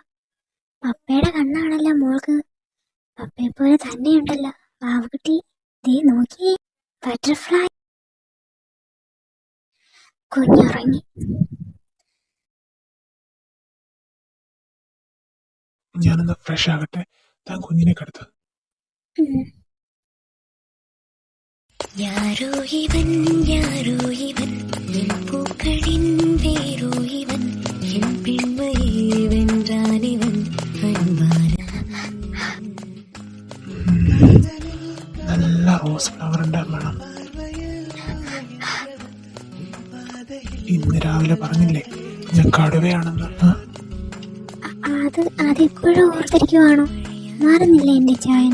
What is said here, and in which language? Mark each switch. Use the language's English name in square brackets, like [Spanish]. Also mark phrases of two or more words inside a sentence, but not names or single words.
[Malayalam] പപ്പയുടെ കണ്ണാണല്ലോ മോൾക്ക്. പപ്പയെ പോലെ തന്നെയുണ്ടല്ലോ വാവുകുട്ടി. ദേ നോക്കിയേ, ബട്ടർഫ്ലൈ. കുഞ്ഞുറങ്ങി. ഞാനൊന്ന് ഫ്രഷ് ആകട്ടെ, താൻ കുഞ്ഞിനെ കടുത്ത്. [Tamil] யாரோ இவன் யாரோ இவன் என் பூக்களின் வேரோ இவன் என் பெண்மையை வென்றான் இவன் அன்பான. [Malayalam] നല്ല [English] rose flower [Malayalam] ഉണ്ട് വേണം. ഇന്ന് രാവിലെ പറഞ്ഞില്ലേ ഞാൻ കടുവയാണെന്ന്? അതെപ്പോഴും ഓർത്തിരിക്കുവാണോ? മാറുന്നില്ല എന്റെ ചായൻ.